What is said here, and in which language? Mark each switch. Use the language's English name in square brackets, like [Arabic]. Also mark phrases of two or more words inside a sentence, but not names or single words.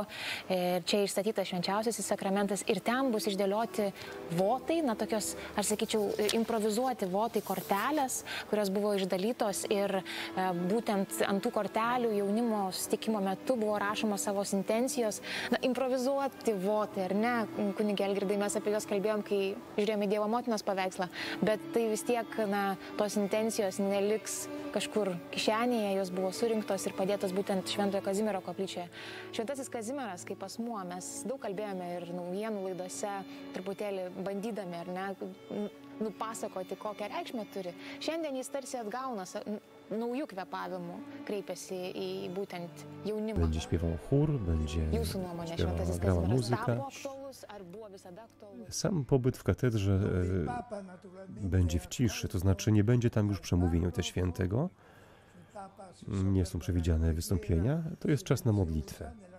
[Lithuanian] Čia išstatytas švenčiausiasis sakramentas ir ten bus išdėlioti votai, na tokios, aš sakyčiau, improvizuoti votai, kortelės, kurios buvo išdalytos ir būtent ant tų kortelių jaunimo susitikimo metu buvo rašomos savo intencijos, na, improvizuoti votai, ar ne, kunige Algirdai, mes apie juos kalbėjom, kai žiūrėjome Dievo motinos paveikslą, bet tai vis tiek, na, tos intencijos neliks kažkur kišenėje, jos buvo surinktos ir padėtos būtent Šventojo Kazimiero koplyčioje. Šventasis Kazimieras, kaip asmuo, mes daug kalbėjome ir naujienų laidose, truputėlį bandydami, ar ne, nupasakoti, kokią reikšmę turi. Šiandien jis tarsi atgauna naujų kvepavimų, kreipiasi į būtent jaunimą. [Polish] Będzie śpiewał chór, będzie grała muzyka. Sam pobyt w katedrze będzie w ciszy, to znaczy nie będzie tam już przemówienia Ojca Świętego, nie są przewidziane wystąpienia, to jest czas na modlitwę.